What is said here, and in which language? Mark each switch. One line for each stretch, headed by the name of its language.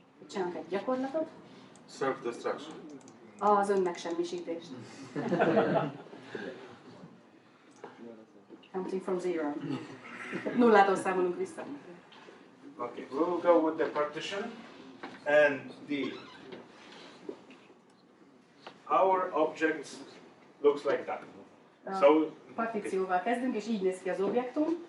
Hungarian: Csinálunk egy gyakorlatot.
English: Self-destruction.
Hungarian: Az önmegsemmisítést.
English: Counting from zero.
Hungarian: Nullától számolunk vissza.
English: Okay, we will go with the partition and our object looks like that. So
Hungarian: Partícióval kezdünk, és így néz ki az objektum.